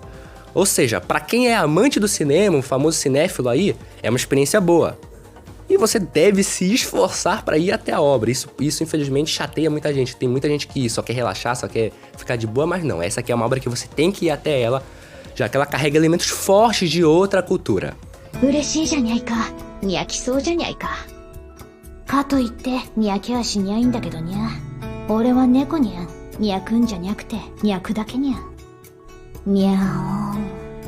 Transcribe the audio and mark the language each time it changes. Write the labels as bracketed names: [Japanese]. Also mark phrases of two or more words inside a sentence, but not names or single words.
[Portuguese] Ou seja, pra quem é amante do cinema, um famoso cinéfilo aí, é uma experiência boa. E você deve se esforçar para ir até a obra. Isso infelizmente chateia muita gente. Tem muita gente que só quer relaxar, só quer ficar de boa, mas não. Essa aqui é uma obra que você tem que ir até ela, já que ela carrega elementos fortes de outra cultura. [Japanese] 嬉しいじゃにゃいか。にゃきそうじゃにゃいか。かといってにゃきはしにゃいんだけどにゃ。俺は猫にゃん。にゃくんじゃにゃくてにゃくだけにゃん。にゃおん。